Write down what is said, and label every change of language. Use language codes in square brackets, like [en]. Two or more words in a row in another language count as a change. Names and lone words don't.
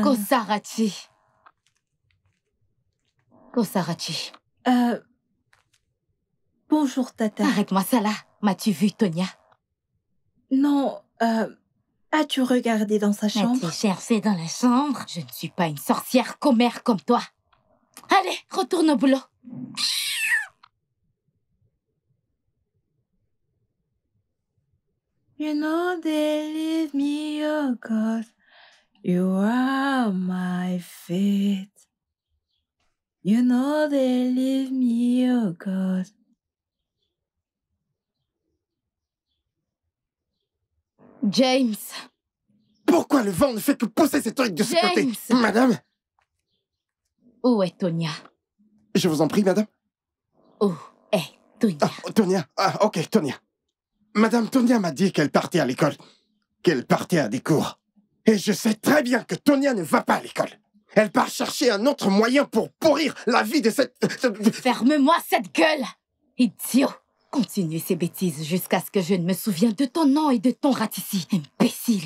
[fr] Kosarachi. Kosarachi. Bonjour, Tata. Arrête-moi ça là. M'as-tu vu, Tonya? Non, as-tu regardé dans sa chambre? M'as-tu cherché dans la chambre? Je ne suis pas une sorcière commère comme toi. Allez, retourne au boulot. [en] You know they leave me, oh God. You are my faith. You know they leave me, oh God. James. [fr] Pourquoi le vent ne fait que pousser ces trucs de ce côté? Madame? Où est Tonya? Je vous en prie, madame. Où est Tonya? Tonya. Ah, ok, Tonya. Madame Tonya m'a dit qu'elle partait à l'école. Qu'elle partait à des cours. Et je sais très bien que Tonia ne va pas à l'école. Elle part chercher un autre moyen pour pourrir la vie de cette... Ferme-moi cette gueule, idiot. Continue ces bêtises jusqu'à ce que je ne me souvienne de ton nom et de ton rat ici, imbécile.